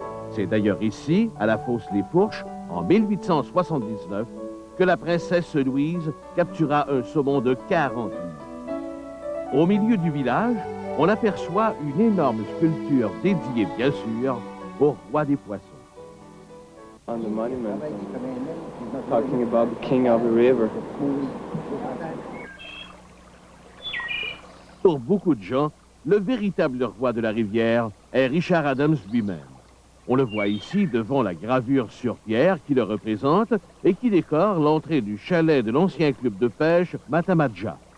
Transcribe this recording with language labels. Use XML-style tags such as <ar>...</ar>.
<fr>C'est d'ailleurs ici, à la fosse Les Fourches, en 1879, que la princesse Louise captura un saumon de 40 livres. Au milieu du village, on aperçoit une énorme sculpture dédiée, bien sûr, au roi des poissons.</fr> <en>On the monument, talking about the king of the river.</en> <fr>Pour beaucoup de gens, le véritable roi de la rivière est Richard Adams lui-même. On le voit ici devant la gravure sur pierre qui le représente et qui décore l'entrée du chalet de l'ancien club de pêche Matamadja.</fr>